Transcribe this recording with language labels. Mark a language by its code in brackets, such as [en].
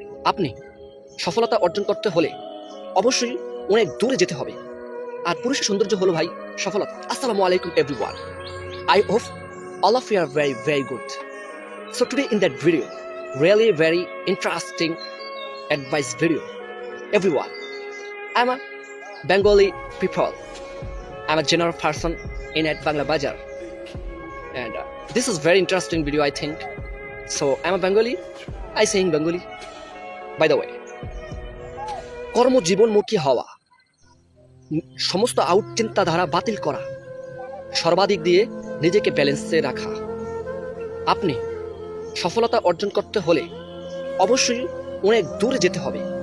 [bn] আপনি সফলতা অর্জন করতে হলে অবশ্যই অনেক দূরে যেতে হবে। আর পুরুষের সৌন্দর্য হলো ভাই সফলতা। আসসালামু আলাইকুম everyone. [en] I hope all of you are very, very good. So today in that video, really very interesting advice video. Everyone, I'm a Bengali people. I'm a general person in at Bangla Bajar. And this is very interesting video, I think. So I'm a Bengali. I sing Bengali. By the way, [bn] কর্মজীবনমুখী হওয়া, সমস্ত out চিন্তাধারা বাতিল করা, সর্বাধিক দিয়ে নিজেকে ব্যালেন্সে রাখা। আপনি সফলতা অর্জন করতে হলে অবশ্যই অনেক দূরে যেতে হবে।